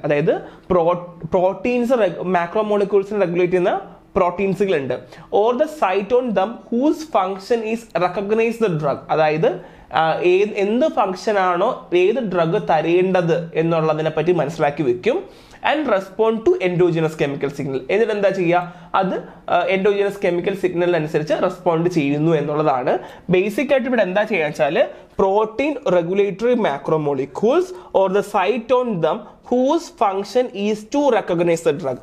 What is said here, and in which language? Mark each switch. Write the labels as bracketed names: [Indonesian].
[Malayalam] അതായത് proteins മാക്രോമോളിക്യൂൾസിനെ regulate ചെയ്യുന്ന പ്രോട്ടീൻസുകളുണ്ട്. [English] Or the site on them whose function is recognise the drug. [Malayalam] അതായത് എന്ത് function ആണോ ഏത് ഡ്രഗ് തരേണ്ടത് എന്നുള്ളതിനെ പറ്റി മനസ്സിലാക്കി വെക്കും. [English] and respond to endogenous chemical signal. [Malayalam] എന്നിട്ട് എന്താ ചെയ്യുക? അത് [English] endogenous chemical signal [Malayalam] അനുസരിച്ച് റെസ്പോണ്ട് ചെയ്യുന്നു എന്നുള്ളതാണ്. ബേസിക് ആയിട്ട് ഇവിടെ എന്താ ചെയ്യാന്ന് വെച്ചാൽ [English] protein regulatory macromolecules or the site on them whose function is to recognize the drug.